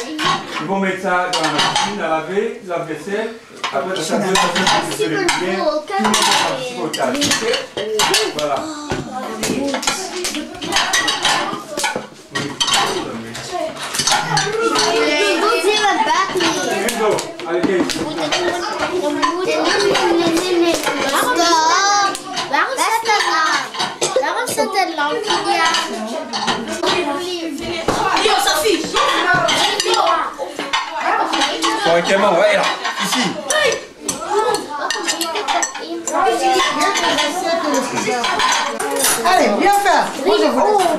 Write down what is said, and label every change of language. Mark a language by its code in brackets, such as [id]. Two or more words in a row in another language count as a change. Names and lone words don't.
[fr] Ils vont mettre ça dans la machine à laver, la vaisselle. Après, ça donne la vaisselle, tout le monde participe aux tâches. Voilà. Enzo, allez, viens ici. [nl] Waarom staat er lampje? [fr] Yo, Sophie! Correctement, ouais, là, ici. Allez, viens faire. Moi, je vous